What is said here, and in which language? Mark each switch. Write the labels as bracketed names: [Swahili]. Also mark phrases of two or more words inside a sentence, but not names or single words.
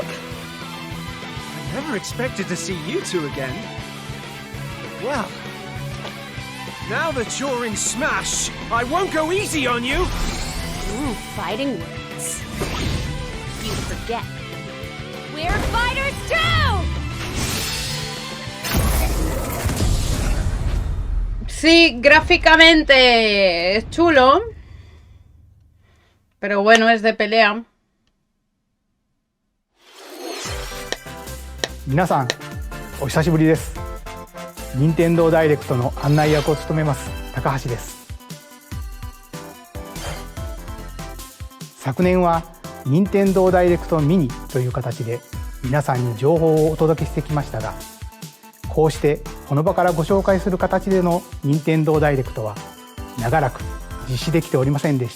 [English] I never expected to see you two again. Well, now that you're in Smash, I won't go easy on you! Ooh, fighting words. You forget. We're fighters too! [Spanish] Sí, gráficamente es chulo. Pero bueno, es de pelea. [Japanese] 皆さんお久しぶりです。任天堂ダイレクトの案内役を務めます高橋です。昨年は任天堂ダイレクトミニという形で皆さんに情報をお届けしてきましたが、こうしてこの場からご紹介する形での任天堂ダイレクトは長らく実施できておりませんでした。